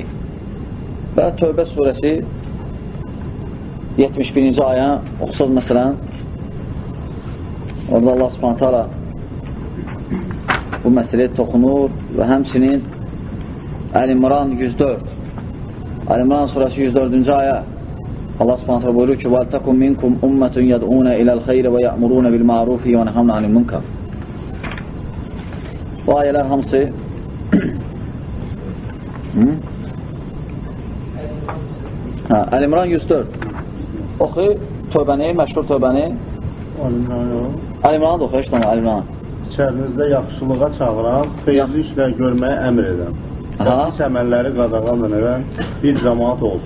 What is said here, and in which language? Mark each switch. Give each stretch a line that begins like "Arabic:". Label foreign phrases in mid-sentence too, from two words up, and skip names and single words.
Azerbaijani: Və Tövbə surəsi 71-ci aya oxusaq məsələn, orada Allah subhanət hala bu məsələyə toxunur və həmçinin Əl-İmran 104, Əl-İmran surəsi 104-cü aya Allah subhanət hala buyurur ki,
Arabic: وَلْتَكُمْ مِنْكُمْ أُمَّةٌ يَدْعُونَ إِلَى الْخَيْرِ وَيَأْمُرُونَ بِالْمَعْرُوفِ وَيَنْهَوْنَ عَنِ الْمُنْكَرِ.
Azerbaijani: Bu ayələr hamısı Əl-İmran 104 oxu tövbəni, məşhur tövbəni Əl-İmranı da oxu, işte Əl-İmranı. İçərinizdə yaxşılığa çağıran, xeyirli işlər görməyə əmr edən və pis əməlləri qadağan edən bir cəmaat olsun.